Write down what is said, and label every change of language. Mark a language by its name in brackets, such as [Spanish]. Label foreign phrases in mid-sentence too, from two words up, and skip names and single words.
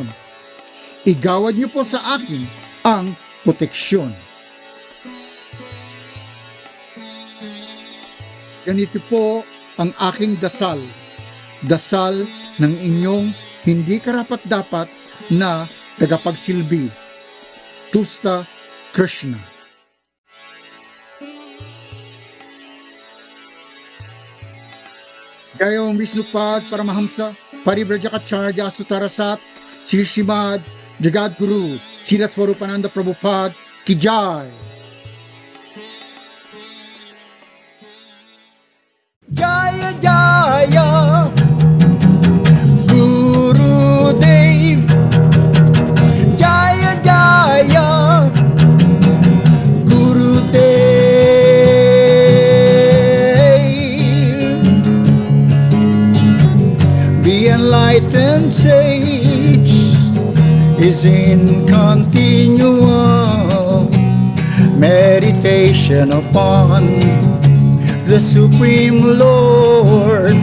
[Filipino] Igawad niyo po sa akin ang proteksyon. Ganito po ang aking dasal. Dasal ng inyong hindi karapat-dapat na tagapagsilbi. Tusta Krishna. [Sanskrit] Gayong Vishnupad Paramahamsa Parivrajakacarya Sutarasat Sri Srimad Jagadguru Srila Swarupananda Prabhupada Ki Jai. Jaya Jaya Gurudev, Jaya Jaya Gurudev. [English] The enlightened sage is in continual meditation upon the Supreme Lord.